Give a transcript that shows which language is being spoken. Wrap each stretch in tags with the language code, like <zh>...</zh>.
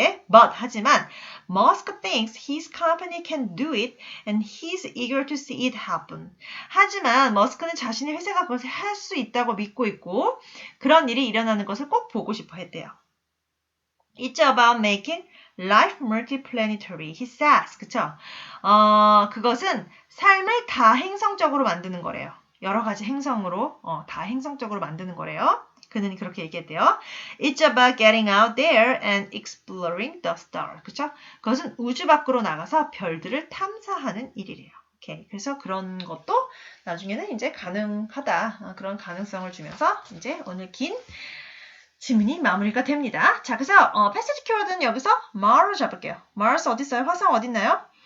<en>But,</en> <ko>하지만,</ko> <en>Musk thinks his company can do it and he's eager to see it happen.</en> <ko>하지만, 머스크는 자신의 회사가 그것을 할 수 있다고 믿고 있고, 그런 일이 일어나는 것을 꼭 보고 싶어 했대요.</ko> <en>It's about making life multiplanetary, he says.</en> <ko>그쵸? 그것은 삶을 다행성적으로 만드는 거래요. 여러 가지 행성으로, 다행성적으로 만드는 거래요. 그는 그렇게 얘기했대요.</ko> <en>It's about getting out there and exploring the stars.</en> <ko>그쵸? 그것은 우주 밖으로 나가서 별들을 탐사하는 일이래요. 오케이. 그래서 그런 것도 나중에는 이제 가능하다. 그런 가능성을 주면서 이제 오늘 긴 지문이 마무리가 됩니다. 자, 그래서 패시지 키워드는 여기서 Mars를 잡을게요. Mars 어디 있어요? 화성 어디 있나요?</ko>